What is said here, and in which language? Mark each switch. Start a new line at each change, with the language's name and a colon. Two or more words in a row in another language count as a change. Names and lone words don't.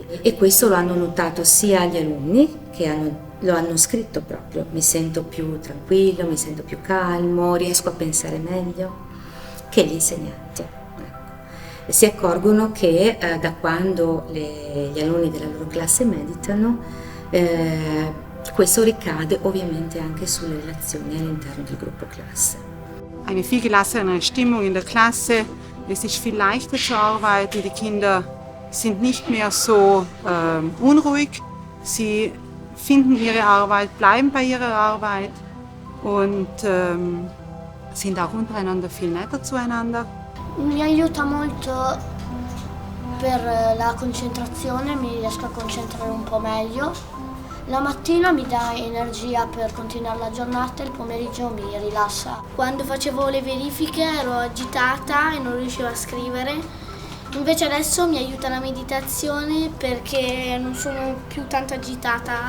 Italian: E questo lo hanno notato sia gli alunni che lo hanno scritto proprio: mi sento più tranquillo, mi sento più calmo, riesco a pensare meglio, che gli insegnanti. Si accorgono che da quando gli alunni della loro classe meditano, questo ricade ovviamente anche sulle relazioni all'interno del gruppo classe.
German: Eine viel gelassenere Stimmung in der Klasse, es ist viel leichter zu arbeiten, die Kinder sind nicht mehr so unruhig, sie finden ihre Arbeit, bleiben bei ihrer Arbeit und sind auch untereinander viel netter zueinander.
Italian: Mi aiuta molto per la concentrazione, mi riesco a concentrare un po' meglio. La mattina mi dà energia per continuare la giornata e il pomeriggio mi rilassa. Quando facevo le verifiche ero agitata e non riuscivo a scrivere, invece adesso mi aiuta la meditazione perché non sono più tanto agitata.